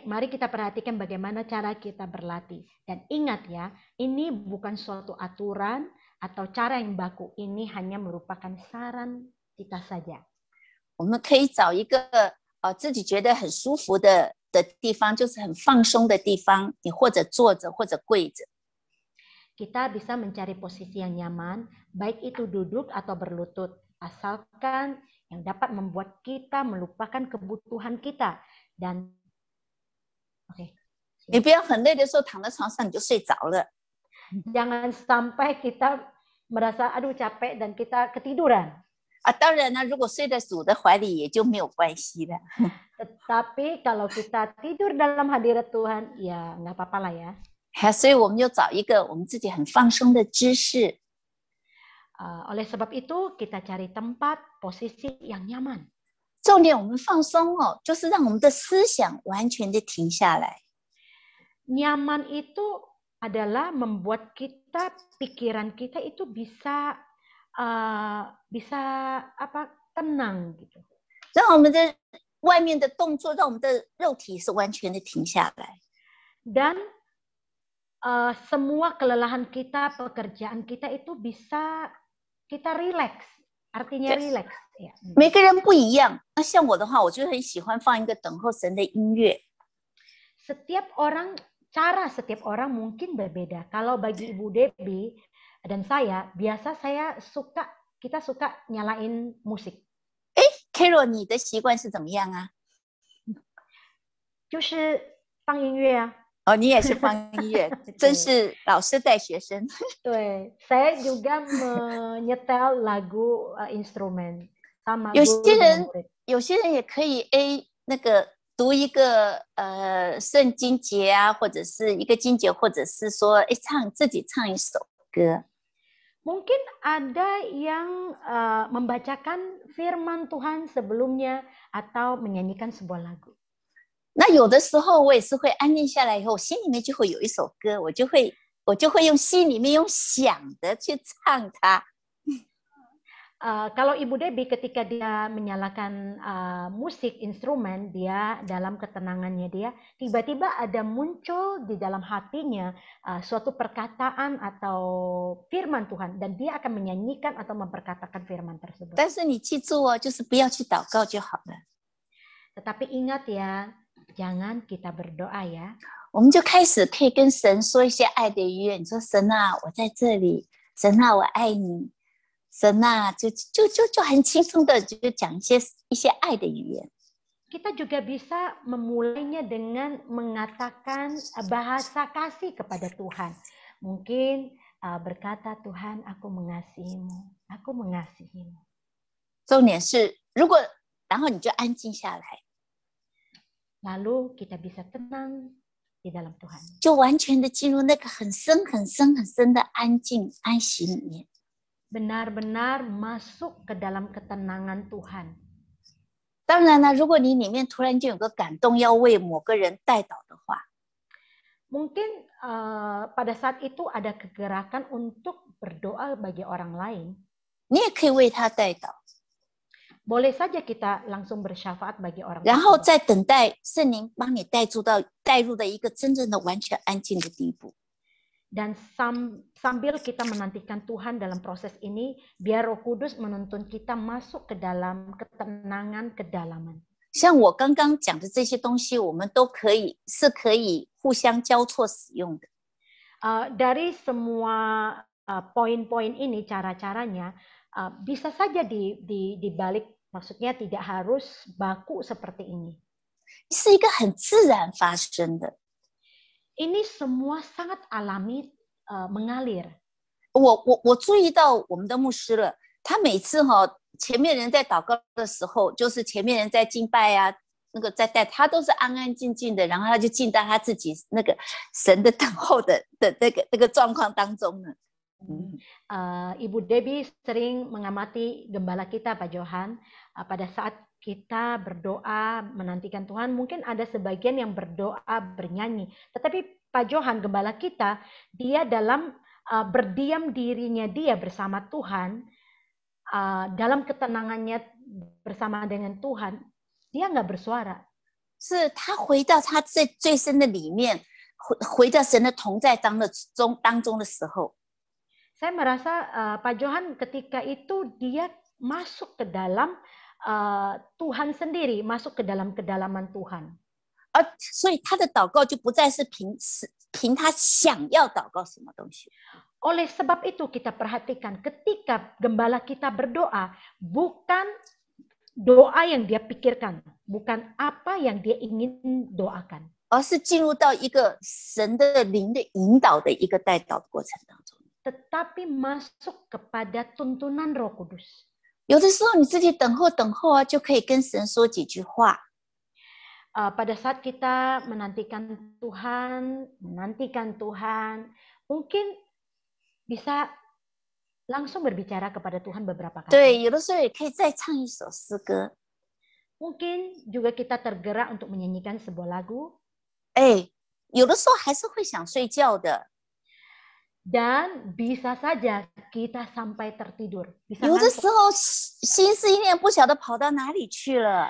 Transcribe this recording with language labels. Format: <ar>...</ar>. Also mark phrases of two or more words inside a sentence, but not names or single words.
<id>Mari kita perhatikan bagaimana cara kita berlatih. Dan ingat ya, ini bukan suatu aturan atau cara yang baku. Ini hanya merupakan saran kita saja.</id> <zh>我们可以找一个自己觉得很舒服的地方，就是很放松的地方，你或者坐着或者跪着。</zh> <id>Kita bisa mencari posisi yang nyaman, baik itu duduk atau berlutut, asalkan yang dapat membuat kita melupakan kebutuhan kita. Dan oke.</id> <zh>你不要很累的时候躺在床上你就睡着了。</zh> <id>Jangan sampai kita merasa aduh capek dan kita ketiduran.</id> <zh>当然呢，如果睡在主的怀里也就没有关系了。</zh> <id>Tetapi kalau kita tidur dalam hadirat Tuhan, ya nggak apa-apa lah ya.</id> <zh>所以我们就找一个我们自己很放松的姿势。</zh> <id>Oleh sebab itu kita cari tempat posisi yang nyaman.</id> <zh>重点我们放松哦，就是让我们的思想完全的停下来。</zh> <id>Nyaman itu adalah membuat kita, pikiran kita itu bisa tenang gitu.</id> <zh>让我们的外面的动作，让我们的肉体是完全的停下来。</zh> <id>Dan semua kelelahan kita, pekerjaan kita itu bisa kita relax. Artinya relax. Ya.</id> <zh>每个人不一样。那像我的话，我就很喜欢放一个等候神的音乐。</zh> <id>Cara setiap orang mungkin berbeda. Kalau bagi Ibu Debbie dan saya, kita suka nyalain musik.</id> <zh>Carol， 你的习惯是怎么样啊？就是放音乐啊。哦，你也是放音乐，真是老师带学生。</zh> <id>对，saya juga menyetel lagu instrumen sama</id> <zh>有些人也可以那个读一个圣经节啊，或者是一个经节，或者是说自己唱一首歌。</zh> <id>Mungkin ada yang membacakan firman Tuhan sebelumnya atau menyanyikan sebuah lagu.</id> <zh>那有的时候我也是会安静下来以后，我心里面就会有一首歌，我就会用心里面用想的去唱它。</zh> <id>Kalau Ibu Debbie ketika dia menyalakan musik instrumen, dia dalam ketenangannya dia tiba-tiba ada muncul di dalam hatinya suatu perkataan atau firman Tuhan dan dia akan menyanyikan atau memperkatakan firman tersebut.</id> <zh>但是你记住哦，就是不要去祷告就好了。</zh> <id>Tetapi ingat ya, jangan kita berdoa ya.</id> <zh>我们就开始可以跟神说一些爱的语言，你说神啊，我在这里，神啊，我爱你。神啊，就很轻松的就讲一些爱的语言。</zh> <id>Kita juga bisa memulainya dengan mengatakan bahasa kasih kepada Tuhan. Mungkin berkata Tuhan, aku mengasihimu, aku mengasihimu.</id> <zh>重点是，然后你就安静下来，</zh> <id>Lalu kita bisa tenang di dalam Tuhan.</id> <zh>就完全的进入那个很深很深很深的安静安息里面。</zh> <id>Benar-benar masuk ke dalam ketenangan Tuhan.</id> <zh>当然了，如果你里面突然间有个感动，要为某个人代祷的话，</zh> <id>Mungkin pada saat itu ada kegerakan untuk berdoa bagi orang lain.</id> <zh>你也可以为他代祷，</zh> <id>Boleh saja kita langsung bersyafaat bagi orang</id> <zh>然后</zh> <id>tersebut.</id> <zh>再等待圣灵帮你带入的一个真正的完全安静的地步。</zh> <id>Dan sambil kita menantikan Tuhan dalam proses ini, biar Roh Kudus menuntun kita masuk ke dalam ketenangan kedalaman.</id> <zh>像我刚刚讲的这些东西，我们都可以互相交错使用的。</zh> <id>Dari semua poin-poin ini, cara-caranya bisa saja dibalik, maksudnya tidak harus baku seperti ini.</id> <zh>是一个很自然发生的。</zh> <id>Ini semua sangat alami mengalir.</id> <zh>我注意到我们的牧师了，他每次前面人在祷告的时候，就是前面人在敬拜啊，那个在带，他都是安安静静的，然后他就进到他自己那个神的等候的那个状况当中呢。</zh> <id>Ibu Debbie sering mengamati gembala kita, Pak Johan, pada saat kita berdoa menantikan Tuhan, mungkin ada sebagian yang berdoa bernyanyi. Tetapi Pak Johan, gembala kita, dia dalam berdiam dirinya dia bersama Tuhan, dalam ketenangannya bersama dengan Tuhan, dia nggak bersuara.</id> <zh>是他回到他最深的里面，回到神的同在当中的时候，</zh> <id>Saya merasa Pak Johan ketika itu dia masuk ke dalam Tuhan sendiri, masuk ke dalam kedalaman Tuhan.</id> <zh>所以他的祷告就不再是凭他想要祷告什么东西。</zh> <id>Oleh sebab itu kita perhatikan ketika gembala kita berdoa, bukan doa yang dia pikirkan, bukan apa yang dia ingin doakan,</id> <zh>而是进入到一个神的灵的引导的一个代祷的过程当中。</zh> <id>tetapi masuk kepada tuntunan Roh Kudus.</id> <zh>有的时候你自己等候啊，就可以跟神说几句话。</zh> <id>Pada saat kita menantikan Tuhan, mungkin bisa langsung berbicara kepada Tuhan beberapa kali.</id> <zh>对，有的时候也可以再唱一首诗歌。</zh> <id>Mungkin juga kita tergerak untuk menyanyikan sebuah lagu.</id> <zh>有的时候还是会想睡觉的。</zh> <id>Dan bisa saja kita sampai tertidur. Bisa</id> <zh>有的</zh> <id>ngantuk.</id> <zh>时候心思意念不晓得跑到哪里去了。</zh>